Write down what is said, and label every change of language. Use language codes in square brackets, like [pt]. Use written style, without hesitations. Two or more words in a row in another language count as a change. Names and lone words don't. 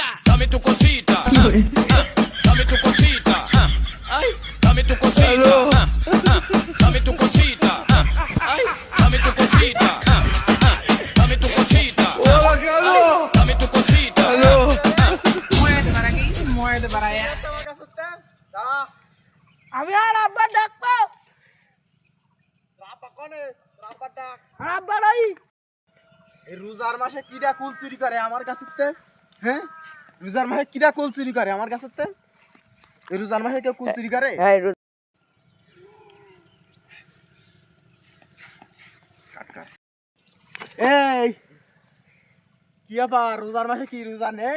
[es] Dame tu cosita. Dame tu cosita. Ay, dame tu cosita. Dame tu cosita. Ay, dame tu cosita. Dame tu cosita. Hola, Carlos. Dame tu cosita. Muévete para aquí, muévete para allá. [bn] আমি আর আব্বা ডাকবো আর আব্বা নাই এই রোজার মাসে কিডা কুল চুরি করে আমার কাছে? হ্যাঁ, রোজার মাসে কিডা কুল চুরি করে আমার কাছে? এই রোজার মাসে কেউ কুল চুরি করে? এই কি আবার রোজার মাসে কি রোজা নেই?